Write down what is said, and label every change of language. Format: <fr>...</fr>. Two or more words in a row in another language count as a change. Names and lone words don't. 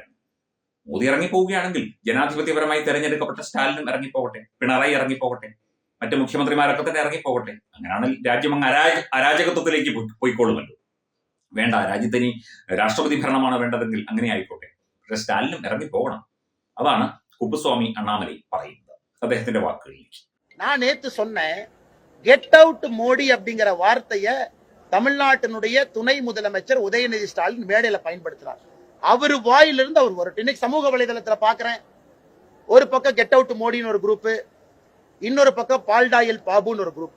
<ml>മോദി ഇറങ്ങിപ്പോവുകയാണെങ്കിൽ ജനാധിപത്യപരമായി തെരഞ്ഞെടുക്കപ്പെട്ട സ്റ്റാലിനും ഇറങ്ങിപ്പോകട്ടെ, പിണറായി ഇറങ്ങിപ്പോകട്ടെ, മറ്റ് മുഖ്യമന്ത്രിമാരൊക്കെ തന്നെ ഇറങ്ങിപ്പോകട്ടെ. അങ്ങനെയാണെങ്കിൽ രാജ്യം അങ്ങ് അരാജകത്വത്തിലേക്ക് പോയിക്കൊള്ളുമല്ലോ. വേണ്ട, രാജ്യത്തിന് രാഷ്ട്രപതി ഭരണമാണ് വേണ്ടതെങ്കിൽ അങ്ങനെ ആയിക്കോട്ടെ, പക്ഷെ സ്റ്റാലിനും ഇറങ്ങിപ്പോകണം. അതാണ് കുപ്പുസ്വാമി അണ്ണാമലൈ പറയുന്നത്. അദ്ദേഹത്തിന്റെ വാക്കുകളിലേക്ക്.</ml> <ta>நான் நேத்து சொன்னேன்,</ta> <en>get out</en> <ta>மோடி அப்படிங்கிற வார்த்தையை தமிழ்நாட்டினுடைய துணை முதலமைச்சர் உதயநிதி ஸ்டாலின் மேடையில பயன்படுத்துறார். அவரு வாயிலிருந்து அவர் வரட்டும். இன்னைக்கு சமூக வலைதளத்துல பாக்குறேன், ஒரு பக்கம்</ta> <en>get out</en> <ta>மோடின்னு ஒரு குரூப், இன்னொரு பக்கம் பால்டாயில் பாபுன்னு ஒரு குரூப்.</ta>